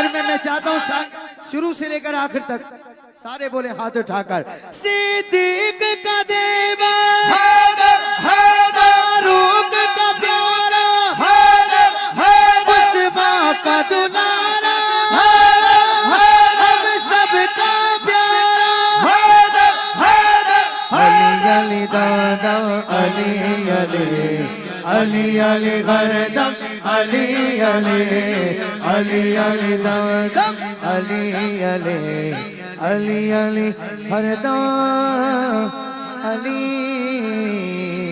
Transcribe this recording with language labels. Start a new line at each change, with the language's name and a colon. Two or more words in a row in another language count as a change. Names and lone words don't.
Urdu: میں چاہتا ہوں شروع سے لے کر آخر تک سارے بولے ہاتھ اٹھا کر صدیق کا دیوا حیدر حیدر فاروق کا پیارا حیدر حیدر عثمان کا دلارا حیدر حیدر ہم سب کا پیارا حیدر حیدر علی علی دادم علی علی علی علی ہردم علی علی علی علی دادم علی علی علی علی ہردم علی